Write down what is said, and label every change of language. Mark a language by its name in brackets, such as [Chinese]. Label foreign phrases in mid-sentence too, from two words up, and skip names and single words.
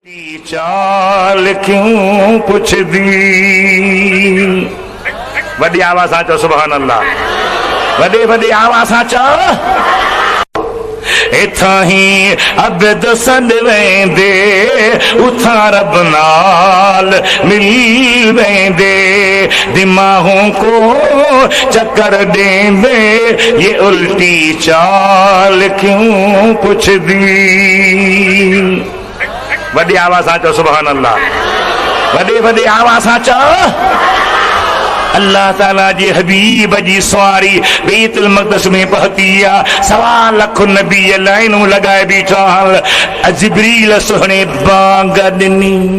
[Saraiki] चाल क्यों पुछ दी। [Sindhi] वॾी आवाज़ सां चओ सुभान अल्लाह। वॾी आवाज़ सां चओ। [Saraiki] इथां ही अबद सॾ वेंदे उथां रब नाल मिल वेंदे दिमागों को चक्कर देंदे ये उल्टी चाल क्यों पुछ दी। [Sindhi] वॾी आवाज़ सां चओ सुभान अल्लाह। वॾी आवाज़ सां चओ। अल्लाह ताला जी हबीब जी सवारी बैतुल मक़दस में पहुती आहे। 1.25 लाख नबी लाइनूं लगाए बीठा। जिब्रील सुहणे बांग ॾिनी।